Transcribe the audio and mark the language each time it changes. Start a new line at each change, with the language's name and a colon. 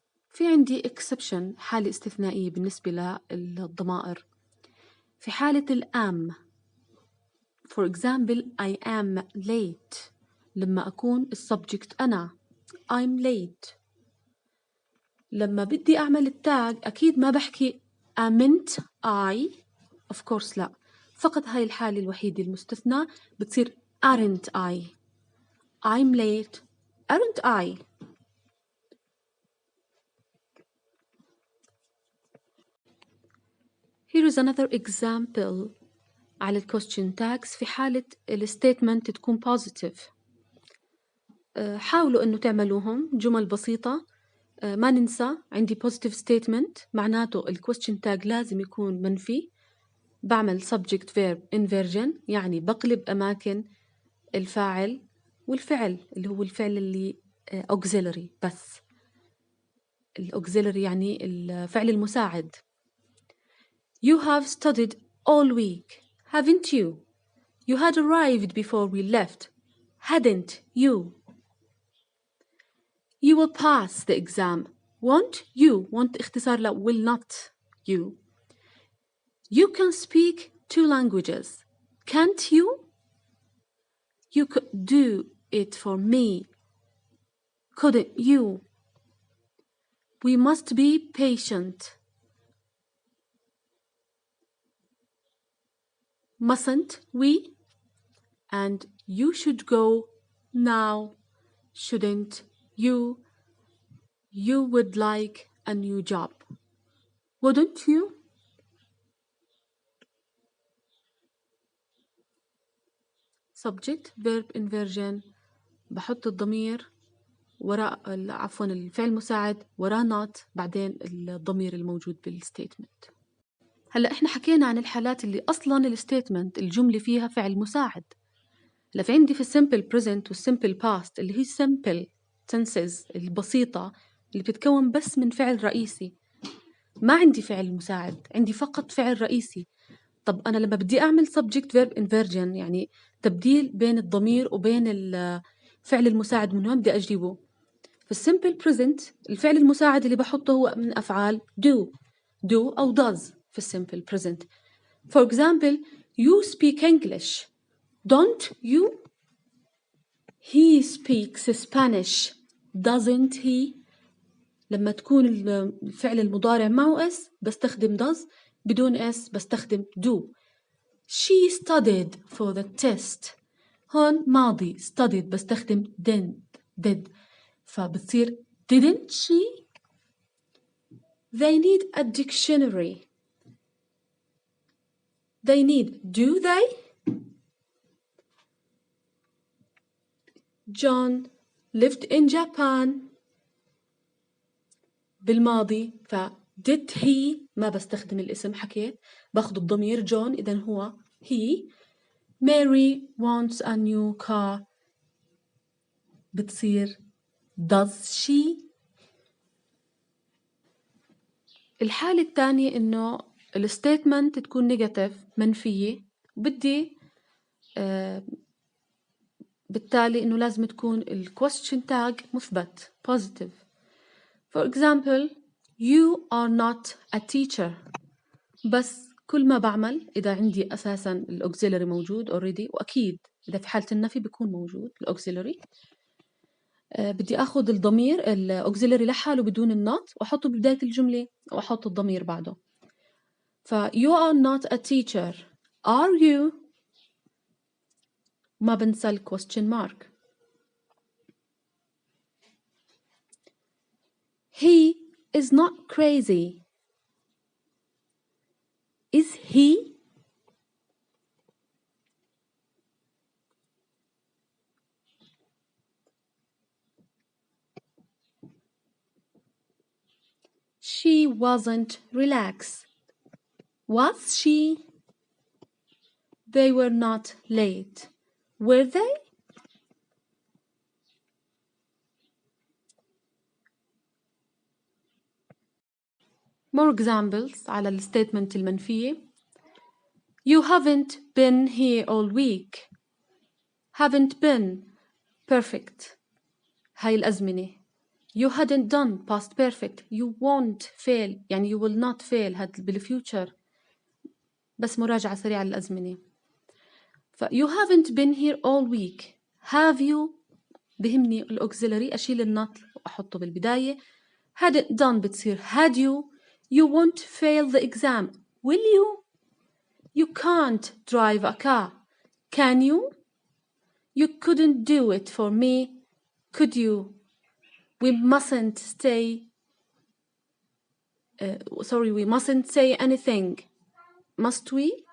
Arabic: في عندي exception، حالة استثنائية بالنسبة للضمائر. في حالة الام
English: for example I am late،
Arabic: لما أكون السبجكت أنا
English: I'm late.
Arabic: لما بدي أعمل التاج أكيد ما بحكي
English: amn't I of course
Arabic: لا، فقط هاي الحالة الوحيدة المستثنى بتصير
English: aren't I. I'm late aren't I. Here is another example على الquestion tags.
Arabic: في حالة الستيتمنت تكون positive، حاولوا أنه تعملوهم جمل بسيطة. ما ننسى عندي positive statement معناته الquestion tag لازم يكون منفي. بعمل subject verb inversion يعني بقلب أماكن الفاعل والفعل اللي هو الفعل اللي auxiliary بس. الauxiliary يعني الفعل المساعد.
English: You have studied all week haven't you. You had arrived before we left hadn't you. You will pass the exam won't you. won't
Arabic: اختصار ل
English: will not you. You can speak 2 languages can't you. You could do it for me couldn't you. We must be patient mustn't we. and you should go now shouldn't you. You would like a new job wouldn't you.
Arabic: subject verb inversion بحط الضمير وراء عفوا الفعل المساعد وراء not بعدين الضمير الموجود بالستيتمنت. هلا احنا حكينا عن الحالات اللي اصلا الستيتمنت الجمله فيها فعل مساعد. هلا في عندي في السمبل بريزنت والسمبل باست اللي هي simple tenses البسيطه اللي بتتكون بس من فعل رئيسي، ما عندي فعل مساعد، عندي فقط فعل رئيسي. طب انا لما بدي اعمل subject verb inversion يعني تبديل بين الضمير وبين الفعل المساعد، من وين بدي اجيبه؟ في السمبل بريزنت الفعل المساعد اللي بحطه هو من أفعال do أو does في السمبل بريزنت.
English: For example you speak English don't you. he speaks Spanish doesn't he.
Arabic: لما تكون الفعل المضارع معه s بستخدم does، بدون s بستخدم do.
English: she studied for the test
Arabic: هون ماضي
English: studied
Arabic: بستخدم
English: did
Arabic: فبتصير
English: didn't she. they need a dictionary they need do they. John lived in Japan
Arabic: بالماضي ف
English: did he
Arabic: ما بستخدم الاسم، حكيت باخذ الضمير John إذن هو he.
English: Mary wants a new car
Arabic: بتصير
English: does she.
Arabic: الحالة الثانية إنه الستيتمنت تكون نيجاتيف منفية، بدي بالتالي إنه لازم تكون الquestion tag مثبت positive.
English: For example you are not a teacher،
Arabic: بس كل ما بعمل إذا عندي أساسا الأوكسيلري موجود already، وأكيد إذا في حالة النفي بيكون موجود الأوكسيلري، بدي أخذ الضمير الأوكسيلري لحاله بدون النوت وأحطه ببداية الجملة وأحط الضمير بعده.
English: ف you are not a teacher are you.
Arabic: ما بنسى ال question mark. he
English: is not crazy. Is he? She wasn't relaxed. Was she? They were not late. Were they? More examples
Arabic: على الستيتمنت المنفية.
English: You haven't been here all week. Haven't been perfect.
Arabic: هاي الأزمنة.
English: You hadn't done past perfect. You won't fail. يعني you will not fail.
Arabic: هاد بالfuture. بس مراجعة سريعة للأزمنة.
English: ف you haven't been here all week. Have you
Arabic: بهمني الأوكسيلري أشيل النط وأحطه بالبداية.
English: hadn't done
Arabic: بتصير
English: had you. You won't fail the exam. Will you? You can't drive a car. Can you? You couldn't do it for me. Could you? We mustn't say anything. Must we?